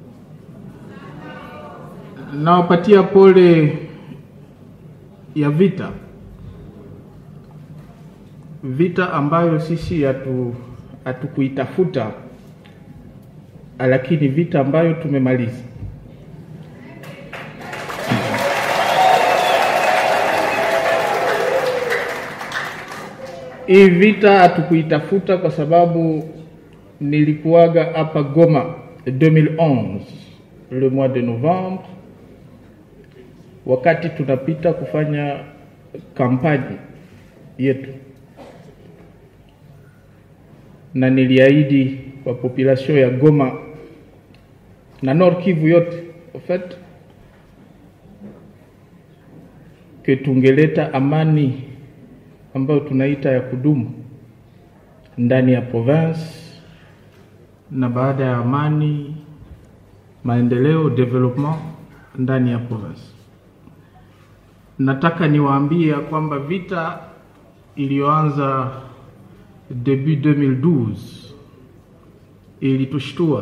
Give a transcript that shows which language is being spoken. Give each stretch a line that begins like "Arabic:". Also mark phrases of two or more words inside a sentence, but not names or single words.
Swahili: Nawapatia pole ya vita ambayo sisi hatukuitafuta, lakini vita ambayo tumemaliza. Hii vita hatukuitafuta kwa sababu nilikuwaga hapa Goma 2011
French: le mois de novembre,
Swahili: wakati tunapita kufanya kampani yetu, na niliahidi kwa population ya Goma na Nord Kivu yote
French: en fait
Swahili: que tungeleta amani ambayo tunaita ya kudumu ndani ya province, na baada ya amani, maendeleo, development ndani ya province. Nataka niwaambie kwamba vita iliyoanza début 2012 ilitushtua.